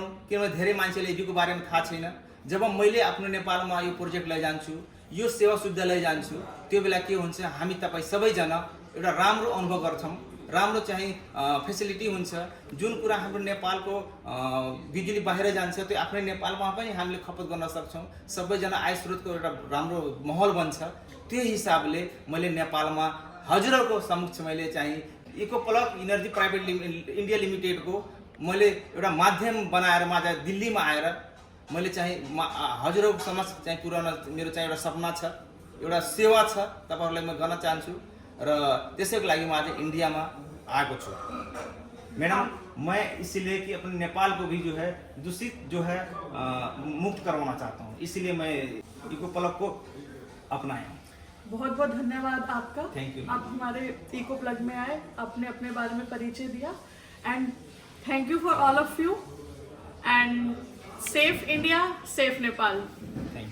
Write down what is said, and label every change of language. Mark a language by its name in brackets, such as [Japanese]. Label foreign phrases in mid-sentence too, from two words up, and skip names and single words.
[Nepali] किनभने धेरै मान्छेले ईवी को बारेमा थाहा छैन। जब मैले आफ्नो नेपालमा यो प्रोजेक्ट लैजान्छु, यो सेवा सुविधा लैजान्छु, त्यो बेला के हुन्छ, हामी तपाईँ सबैजना एउटा राम्रो अनुभव गर्छौँ, राम्रो चाहिँ फेसिलिटी हुन्छ। जुन कुरा हाम्रो नेपालको बिजुली बाहिर जान्छ त्यो आफ्नै नेपालमा पनि हामीले खपत गर्न सक्छौँ। सबैजना आय स्रोतको एउटा राम्रो माहौल बन्छ। त्यो हिसाबले मैले नेपालमा हजुरहरूको समक्ष मैले चाहिँ इको प्लग इनर्जी प्राइवेट इंडिया लिमिटेड को मैले एउटा माध्यम बनाएर माझा दिल्लीमा आएर मैले चाहिँ हजुरहरूको समक्ष चाहिँ पुर्याउन मेरो चाहिँ एउटा सपना छ, एउटा सेवा छ, तपाईहरुलाई म गर्न चाहन्छु र त्यसैको लागि म आज इन्डियामा आएको छु। [Hindi] मैडम, मैं इसलिए कि अपने नेपाल को भी जो है दूषित जो है मुक्त करवाना चाहता हूँ, इसलिए मैं इको प्लग को अपनाया। बहुत बहुत धन्यवाद आपका। [English] thank you. [Hindi] आप हमारे इको प्लग में आए, आपने अपने बारे में परिचय दिया, [English] and thank you for all of you, and safe India, safe Nepal.